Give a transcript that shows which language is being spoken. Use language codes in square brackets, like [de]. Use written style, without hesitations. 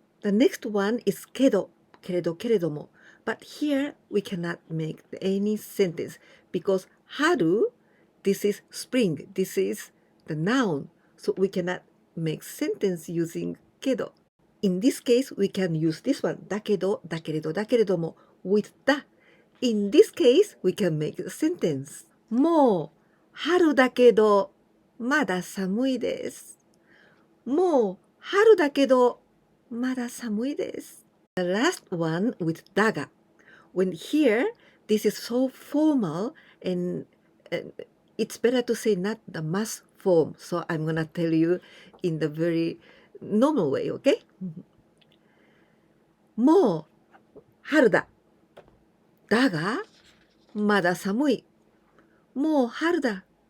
[en] The next one is kedo, けれどけれども。 But here we cannot make any sentence because 春 this is spring, this is the noun. So we cannot make sentence using kedo. In this case, we can use this one, [ja] だけど、だけれど、だけれども [en] with だ。In this case, we can make a sentence. もう [ja] 春だけど、まだ寒いです。もう春だけど、まだ寒いです。 [en] The last one with daga. When here, this is so formal and it's better to say not the mass form. So I'm gonna tell you in the very normal way, okay? [ja] もう春だ。だが、まだ寒い。もう春だ。